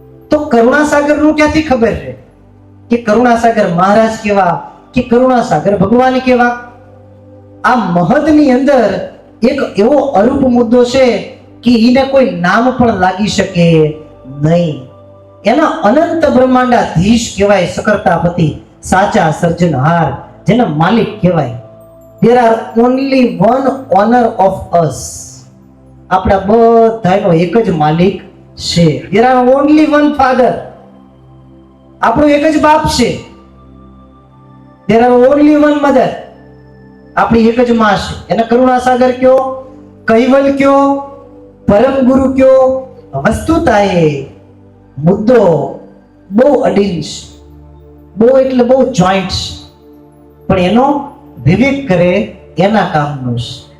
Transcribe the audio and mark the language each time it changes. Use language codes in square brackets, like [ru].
[gu] તો કરુણાસાગર નું ક્યાંથી ખબર રહે કે કરુણાસાગર મહારાજ કેવા કે કરુણાસાગર ભગવાન કેવા? આ મહદની અંદર એક એવો અરૂપ મુદ્દો છે કે એને કોઈ નામ પણ લાગી શકે નહીં. એના અનંત બ્રહ્માંડાધીશ કહેવાય, સકર્તાપતિ, સાચા સર્જનહાર, જેના માલિક કહેવાય. [en] there are only one owner of us. [gu] આપણા બધાનો એક જ માલિક છે. [en] there are only one father. [gu] આપણો એક જ બાપ છે. [en] there are only one mother. [gu] આપણી એક જ માં છે. એને કરુણાસાગર કયો, કૈવલ કયો, પરમ ગુરુ કયો. વસ્તુતા એ મુદ્દો બહુ અડીલ છે, બહુ એટલે બહુ જોઈન્ટ છે, પણ એનો વિવેક કરે એના કામનું છે.